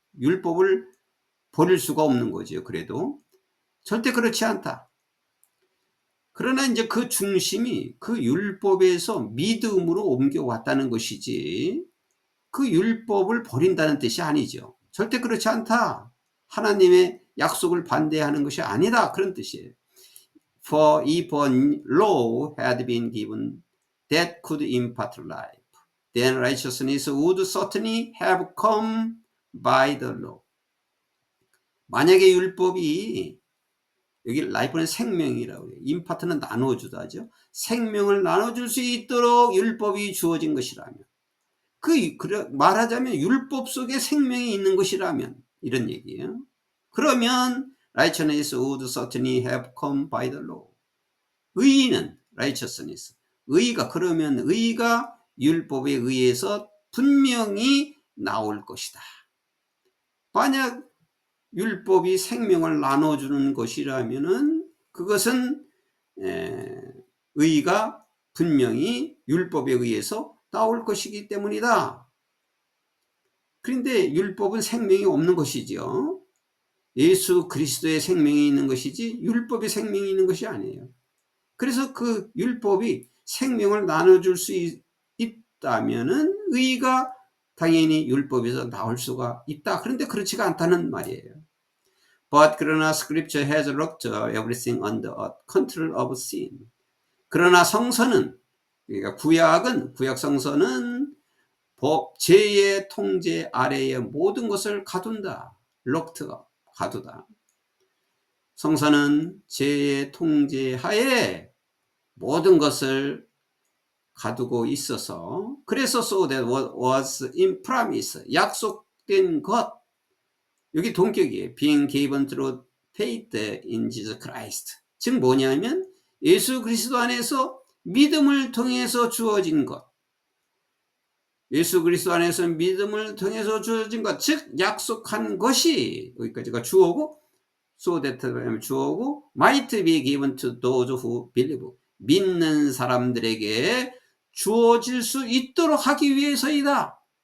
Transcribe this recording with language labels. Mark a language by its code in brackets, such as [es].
[ko] 율법을 버릴 수가 없는 거죠. 그래도 절대 그렇지 않다. 그러나 이제 그 중심이 그 율법에서 믿음으로 옮겨왔다는 것이지 그 율법을 버린다는 뜻이 아니죠. 절대 그렇지 않다. 하나님의 약속을 반대하는 것이 아니다. 그런 뜻이에요. [en] For if a law had been given that could impart life, then righteousness would certainly have come by the law. [ko] 만약에 율법이, 여기 life는 생명이라고 해요. 임파트는 나눠주다죠. 생명을 나눠줄 수 있도록 율법이 주어진 것이라면, 말하자면 율법 속에 생명이 있는 것이라면, 이런 얘기예요. 그러면 [en] righteousness would certainly have come by the law. [ko] 의는 righteousness, 그러면 의가 율법에 의해서 분명히 나올 것이다. 만약 율법이 생명을 나눠주는 것이라면은 그것은 의가 분명히 율법에 의해서 나올 것이기 때문이다. 그런데 율법은 생명이 없는 것이죠. 예수 그리스도의 생명이 있는 것이지 율법의 생명이 있는 것이 아니에요. 그래서 그 율법이 생명을 나눠줄 수 있다면은 의가 당연히 율법에서 나올 수가 있다. 그런데 그렇지가 않다는 말이에요. [en] But [ko] 그러나 [en] Scripture has locked everything under a control of sin. [ko] 그러나 성서는, 그러니까 구약 성서는 죄의 통제 아래에 모든 것을 가둔다. locked가 가두다. 성서는 죄의 통제하에 모든 것을 가두고 있어서, 그래서 [en] so that what was in promise, [ko] 약속된 것, 여기 동격이에요. [en] being given through faith in Jesus Christ. [ko] 즉 뭐냐면 예수 그리스도 안에서 믿음을 통해서 주어진 것, 예수 그리스도 안에서 믿음을 통해서 주어진 것, 즉 약속한 것이, 여기까지가 주어고, so that 주어고, [en] might be given to those who believe, [ko] 믿는 사람들에게 주어질 수 있도록 하기 위해서이다.